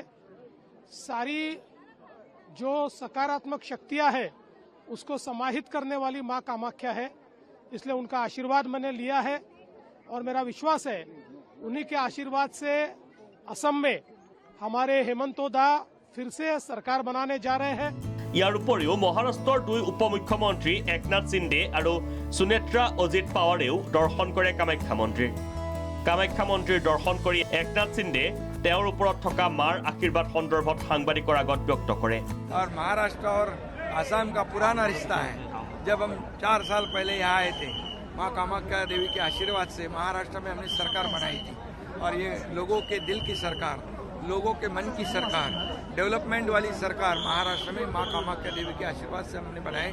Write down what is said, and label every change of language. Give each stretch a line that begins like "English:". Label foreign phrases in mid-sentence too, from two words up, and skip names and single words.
Hindi: सारी जो सकारात्मक शक्तियां हैं उसको समाहित करने वाली माँ कामाख्या है। इसलिए उनका आशीर्वाद मैंने लिया है और मेरा विश्वास है उन्हीं के आशीर्वाद से असम में हमारे हेमंत दा फिर से सरकार बनाने जा रहे हैं।
Assamese: ইয়াৰ উপৰিও মহাৰাষ্ট্ৰৰ দুই উপমুখ্যমন্ত্ৰী একনাথ সিন্দে আৰু সুনেত্ৰা অজিত পাৱাৰেও দৰ্শন কৰে কামাখ্যা মন্দিৰ। কামাখ্যা মন্দিৰ দৰ্শন কৰি একনাথ সিন্ধে তেওঁৰ ওপৰত থকা মাৰ আশীৰ্বাদ সন্দৰ্ভত সাংবাদিকৰ আগত ব্যক্ত কৰে।
Hindi: और महाराष्ट्र और असम का पुराना रिश्ता है। जब हम 4 साल पहले यहाँ आए थे, माँ कामाख्या देवी के आशीर्वाद से महाराष्ट्र में हमने सरकार बनाई थी और ये लोगों के दिल की सरकार, लोगों के मन की सरकार, डेवलपमेंट वाली सरकार महाराष्ट्र में माँ कामाख्या देवी के आशीर्वाद से हमने बनाई।